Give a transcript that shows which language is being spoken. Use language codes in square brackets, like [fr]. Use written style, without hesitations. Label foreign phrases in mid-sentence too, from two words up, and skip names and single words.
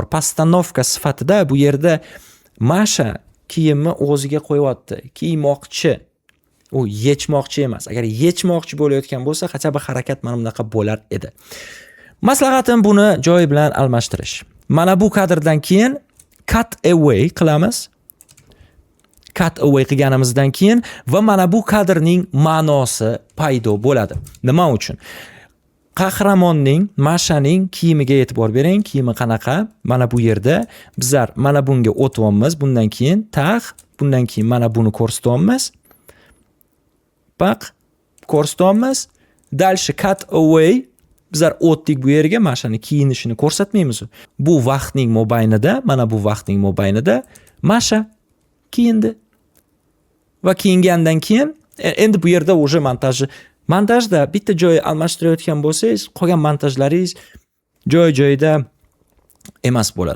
[uz] Postanovka sifatida bu yerda Masha kiyimni o'ziga qo'yapti. Kiymoqchi. U yechmoqchi emas. Agar yechmoqchi bo'layotgan bo'lsa, qancha bir harakat mana bunaqa bo'lar edi. Maslahatim buni joyi bilan almashtirish. Mana bu kadrdan keyin [en] cut away [uz] qilamiz. [en] Cut away [uz] qilganimizdan keyin va mana bu kadrning ma'nosi paydo bo'ladi. Nima uchun? Qahramonning, Mashaning kiyimiga e'tibor bering. Kiyimi qanaqa? Mana bu yerda bizlar mana bunga o'tyapmiz. Bundan keyin bundan keyin mana buni ko'rsatyapmiz. Baq, ko'rsatyapmiz. Dальше [en] cut away. [uz] Bizlar o'tdik bu yerga, Mashani kiyinishini ko'rsatmaymiz. Bu vaqtning mobaynida, mana bu vaqtning mobaynida Masha kiyindi. Va kiyingandan keyin endi bu yerda уже montajda bitta joy almashtirayotgan bo'lsangiz, qolgan montajlaringiz joy-joyida emas bo'ladi.